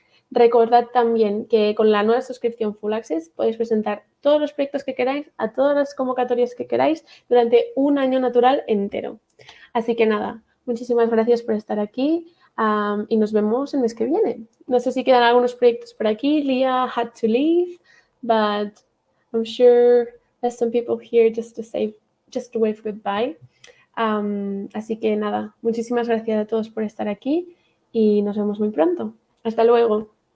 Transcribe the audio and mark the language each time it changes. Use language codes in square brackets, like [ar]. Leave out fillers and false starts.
[es] Recordad también que con la nueva suscripción Full Access podéis presentar todos los proyectos que queráis a todas las convocatorias que queráis durante un año natural entero. Así que nada, muchísimas gracias por estar aquí y nos vemos el mes que viene. No sé si quedan algunos proyectos por aquí. [en] Leah had to leave, but I'm sure there's some people here just to wave goodbye. [es] Así que nada, muchísimas gracias a todos por estar aquí y nos vemos muy pronto. Hasta luego.